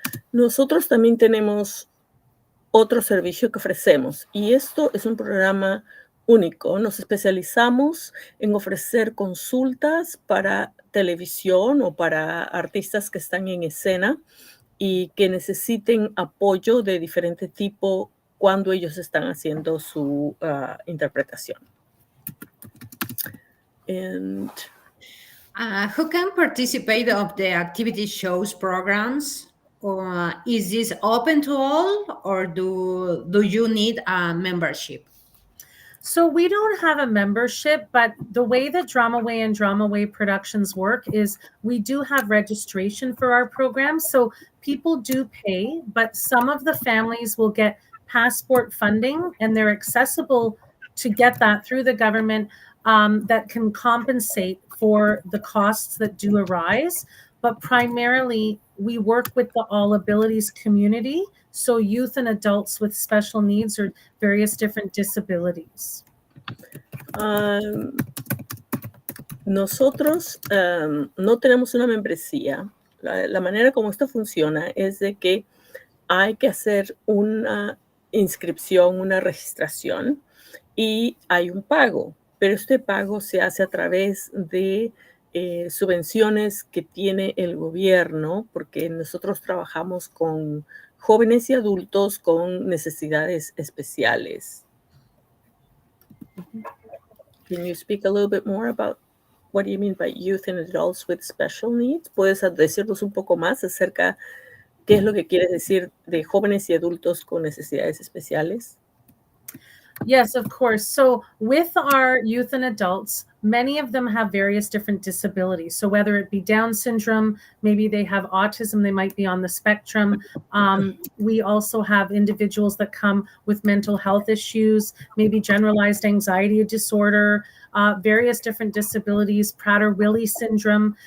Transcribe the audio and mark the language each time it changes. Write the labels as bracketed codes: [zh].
[es] Nosotros también tenemos otro servicio que ofrecemos, y esto es un programa único. Nos especializamos en ofrecer consultas para televisión o para artistas que están en escena y que necesiten apoyo de diferente tipo cuando ellos están haciendo su interpretación. [en] And who can participate of the activity shows programs? Or is this open to all, or do you need a membership? So we don't have a membership, but the way that DramaWay and DramaWay Productions work is we do have registration for our programs. So people do pay, but some of the families will get passport funding, and they're accessible to get that through the government that can compensate for the costs that do arise. But primarily, we work with the all abilities community, so youth and adults with special needs or various different disabilities. [es] Nosotros no tenemos una membresía. La manera como esto funciona es de que hay que hacer una inscripción, una registración, y hay un pago, pero este pago se hace a través de subvenciones que tiene el gobierno, porque nosotros trabajamos con jóvenes y adultos con necesidades especiales. [en] Can you speak a little bit more about what do you mean by youth and adults with special needs? [es] ¿Puedes decirnos un poco más acerca qué es lo que quieres decir de jóvenes y adultos con necesidades especiales? [en] Yes, of course. So with our youth and adults, many of them have various different disabilities. So whether it be Down syndrome, maybe they have autism, they might be on the spectrum. We also have individuals that come with mental health issues, maybe generalized anxiety disorder, various different disabilities, Prader-Willi syndrome.